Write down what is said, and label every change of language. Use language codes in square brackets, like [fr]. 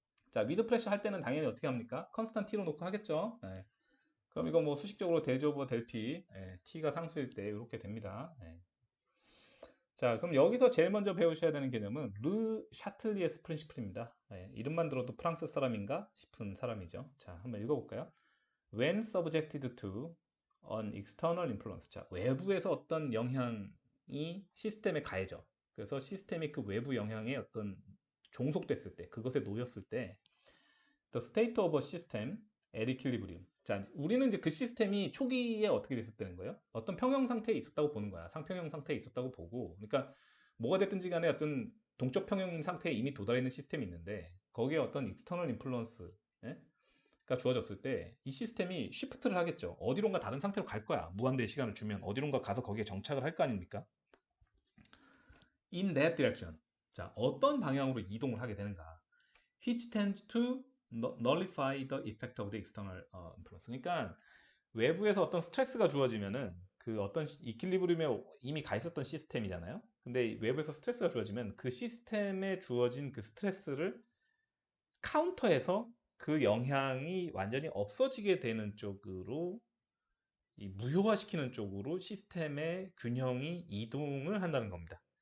[ko] 자, 위드 프레셔 할 때는 당연히 어떻게 합니까? 컨스탄 T로 놓고 하겠죠. 네. 그럼 이거 뭐 수식적으로 대조 오버 델 P, T가 상수일 때 이렇게 됩니다. 자, 그럼 여기서 제일 먼저 배우셔야 되는 개념은 르 샤틀리에스 프린시플입니다. 이름만 들어도 프랑스 사람인가 싶은 사람이죠. 자, 한번 읽어볼까요? [en] When subjected to an external influence. [ko] 자, 외부에서 어떤 영향이 시스템에 가해져. 그래서 시스템이 그 외부 영향에 어떤 종속됐을 때, 그것에 놓였을 때, [en] the state of a system at equilibrium. [ko] 자, 우리는 이제 그 시스템이 초기에 어떻게 됐었다는 거예요? 어떤 평형 상태에 있었다고 보는 거야. 상평형 상태에 있었다고 보고. 그러니까 뭐가 됐든지 간에 어떤 동적 평형인 상태에 이미 도달해 있는 시스템이 있는데 거기에 어떤 external influence, 가 주어졌을 때 이 시스템이 쉬프트를 하겠죠. 어디론가 다른 상태로 갈 거야. 무한대의 시간을 주면 어디론가 가서 거기에 정착을 할 거 아닙니까? [en] In that direction. [ko] 자, 어떤 방향으로 이동을 하게 되는가? [en] Which tends to nullify the effect of the external influence. [ko] 그러니까 외부에서 어떤 스트레스가 주어지면은 그 어떤 이퀄리브리움에 이미 가 있었던 시스템이잖아요. 근데 외부에서 스트레스가 주어지면 그 시스템에 주어진 그 스트레스를 카운터해서 그 영향이 완전히 없어지게 되는 쪽으로 무효화시키는 쪽으로 시스템의 균형이 이동을 한다는 겁니다.